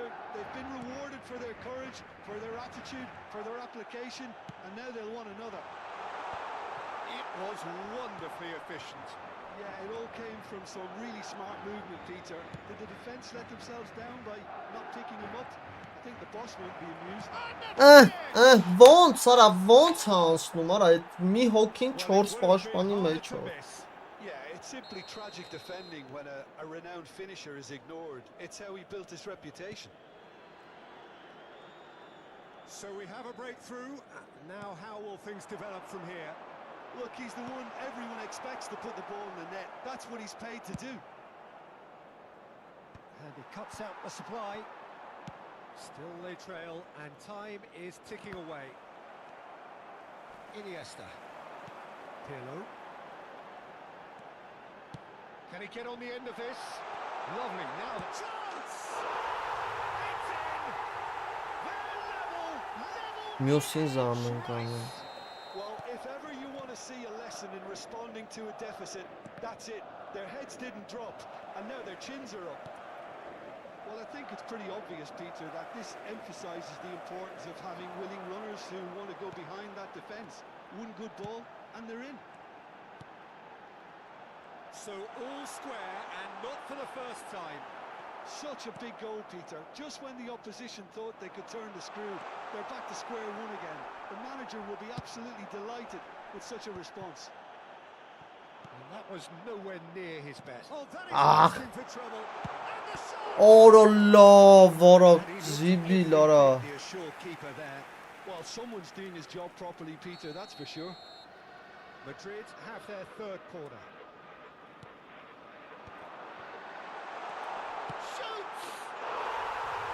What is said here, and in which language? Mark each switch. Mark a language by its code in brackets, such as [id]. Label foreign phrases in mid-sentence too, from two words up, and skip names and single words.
[en] They've been rewarded for their courage, for their attitude, for their application, and now they'll want another. It was wonderfully efficient. Yeah, it all came from some really smart movement, Peter. Did the defence let themselves down by not picking him up? I think the boss won't be amused. [hy] Ոնց արա, ոնց է անցնում, արա, այդ մի հոգին 4 պաշտպանի մեջ է։ [en] Yeah, it's simply tragic defending when a renowned finisher is ignored. It's how he built his reputation. So we have a breakthrough. Now how will things develop from here? Look, he's the one everyone expects to put the ball in the net. That's what he's paid to do. And he cuts out the supply. Still they trail, and time is ticking away. Iniesta. Pirlo. Can he get on the end of this? Lovely, now the chance! It's in! They're level! [hy] Մյուսին զանում կանեմ։ [en] Well, if ever you want to see a lesson in responding to a deficit, that's it. Their heads didn't drop, and now their chins are up. Well, I think it's pretty obvious, Peter, that this emphasises the importance of having willing runners who want to go behind that defence. One good ball, and they're in. So all square, and not for the first time. Such a big goal, Peter. Just when the opposition thought they could turn the screw, they're back to square one again. The manager will be absolutely delighted with such a response. And that was nowhere near his best. Oh, that is Ah. asking for trouble. And the shot! [hy] Օրո լավ, որը [en] And he looked [hy] զիբիլ [en] really [hy] արա։ [en] the assured keeper there. Well, someone's doing his job properly, Peter, that's for sure. Madrid have their third corner. Shoots!